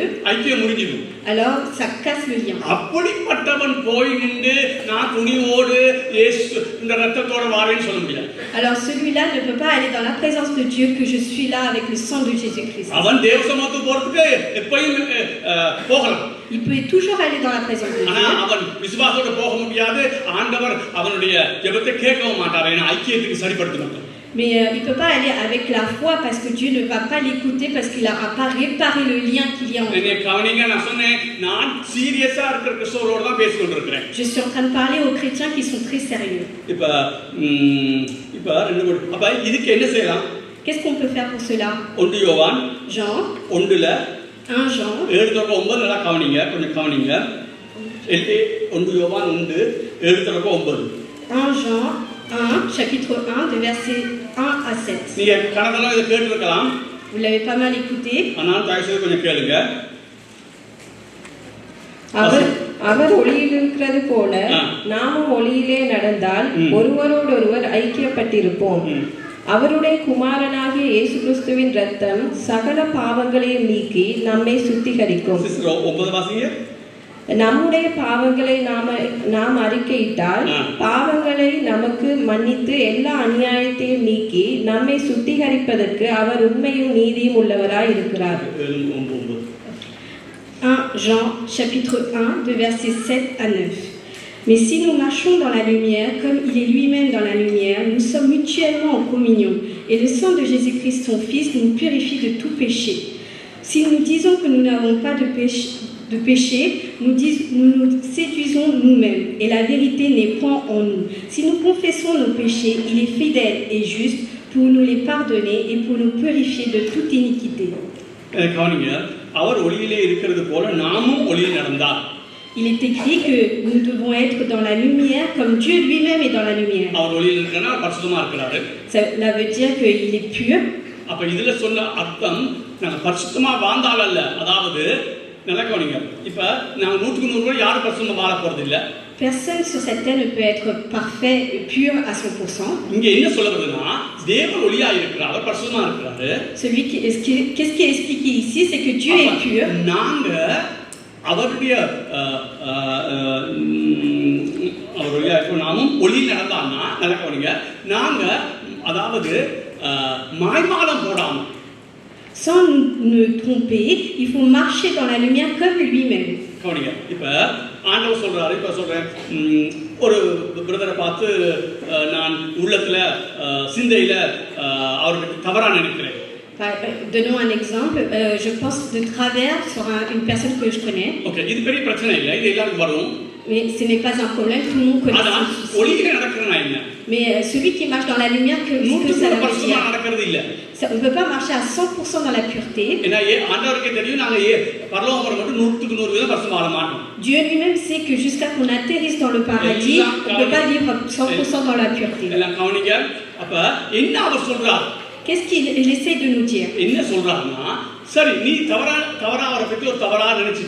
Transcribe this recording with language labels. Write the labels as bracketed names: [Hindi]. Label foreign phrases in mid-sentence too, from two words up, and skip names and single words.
[Tamil] ஐக்கியம் முறிஞ்சிடும். [French] alors ça casse le lien. [Tamil] அப்படிப்பட்டவன் போய் நின்று நான் துணிவோடு இயேசு இந்த இரத்தத்தோட வாரேன்னு சொல்ல முடியாது. [French] Alors celui-là ne peut pas aller dans la présence de Dieu que je suis là avec le sang de Jésus-Christ. [Tamil] அவன் தேவ சமூகத்துக்கு போறதுக்கு எப்பயும் போகலாம். [French] Il peut toujours aller dans la présence de Dieu. [Tamil] ஆனா அவன் விசுவாசத்தோட போக முடியாது. ஆண்டவர் அவனுடைய ஜெபத்தை கேட்கவும் மாட்டார். ஏன்னா ஐக்கியத்துக்கு சரிப்படுத்த மாட்டார். [French] Mais il ne peut pas aller avec la foi parce que Dieu ne va pas l'écouter parce qu'il n'aura pas réparé le lien qu'il y a entre eux. Je suis en train de parler aux chrétiens qui sont très sérieux. Qu'est-ce qu'on peut faire pour cela? Jean 1 Jean 1 Jean 1, chapitre 1, de versets 1 à 7. Vous l'avez pas mal écouté. [Tamil] அவர் ஒளியில் இருக்கிறது போல நாமும் ஒளியிலே நடந்தால் ஒருவரோடொருவர் ஐக்கியப்பட்டிருப்போம். அவருடைய குமாரனாகிய இயேசு கிறிஸ்துவின் இரத்தம் சகல பாவங்களையும் நீக்கி நம்மை சுத்திகரிக்கும். நம்முடைய பாவங்களை நாம் அறிக்கையிட்டால் பாவங்களை நமக்கு மன்னித்து எல்லா அநியாயத்தையும் நீக்கி நம்மை சுத்திகரிப்பதற்கு அவர் உண்மையும் நீதியும் உள்ளவராய் இருக்கிறார். [French] 1 Jean chapitre 1 de versets 7 à 9. Mais si nous marchons dans la lumière, comme il est lui-même dans la lumière, nous sommes mutuellement en communion. Et le sang de Jésus-Christ, son Fils, nous purifie de tout péché. Si nous disons que nous n'avons pas de péché, nous nous séduisons nous-mêmes. Et la vérité n'est point en nous. Si nous confessons nos péchés, il est fidèle et juste pour nous les pardonner et pour nous purifier de toute iniquité. [Tamil] கவனிங்க, அவர் ஒளியிலே இருக்கிறது போல நாமும் ஒளியில் நடந்தார். [French] Il est écrit que nous devons être dans la lumière comme Dieu lui-même est dans la lumière. [Tamil] அவர் ஒளியில் இருக்கனா பரிசுத்தமா இருக்கிறாரு. [French] Cela veut dire qu'il est pur. [Tamil] அப்ப இதுல சொன்ன அர்த்தம் நாங்க பரிசுத்தமா வாழ்ந்தால் அல்ல. அதாவது நல்லா கவனிங்க, இப்ப நாங்க 100% யாரும் பரிசுத்தமா வாழ போறது இல்ல. [French] Personne sur cette terre ne peut être parfait et pur à 100%. [Tamil] இங்க என்ன சொல்ல வருதுன்னா தேவன் ஒளியா இருக்கிறார், அவர் பரிசுத்தமா இருக்கிறாரு. [French] Qu'est-ce qui est expliqué ici, c'est que Dieu est pur. [Tamil] நாங்க அவருடைய அவருடைய நாமும் ஒளியில் நடந்தான்னா நல்லா கவனிங்க, நாங்க அதாவது மாய்மாலம் போடாம [French] Sans nous tromper, il faut marcher dans la lumière comme lui-même. [Tamil] கவனிங்க, இப்ப ஆண்டவர் சொல்றாரு, இப்ப சொல்றேன், ஒரு பிரதரை பார்த்து நான் உள்ளத்துல சிந்தையில அவருக்கு தவறா நினைக்கிறேன். [French] Donnons un exemple. Je pense de travers sur une personne que je connais. [Tamil] ஓகே, இது பெரிய பிரச்சனை இல்லை, இது எல்லாருக்கும் வரும். [French] Mais ce n'est pas un problème, tout le monde connaît ça. [Tamil] ஒளியில நடக்கிறனா என்ன? [French] Mais celui qui marche dans la lumière, que ça veut dire? [Tamil] நடக்கிறது இல்ல. [French] On ne peut pas marcher à 100% dans la pureté. [Tamil] ஏன்னா ஆண்டவருக்கே தெரியும் நாங்க பரலோகம் மட்டும் 100% பரிசுத்தமா வாழ மாட்டோம். [French] Dieu lui-même sait que jusqu'à qu'on atterrisse dans le paradis, on ne peut pas vivre 100% dans la pureté. [Tamil] எல்லாம் கவனிங்க, அப்ப என்ன அவர் சொல்றார்? [French] Qu'est-ce qu'il essaie de nous dire? [Tamil] என்ன சொல்றாருன்னா, சரி நீ தவறா அவரை பத்தி ஒரு தவறா நினைச்சிட்ட.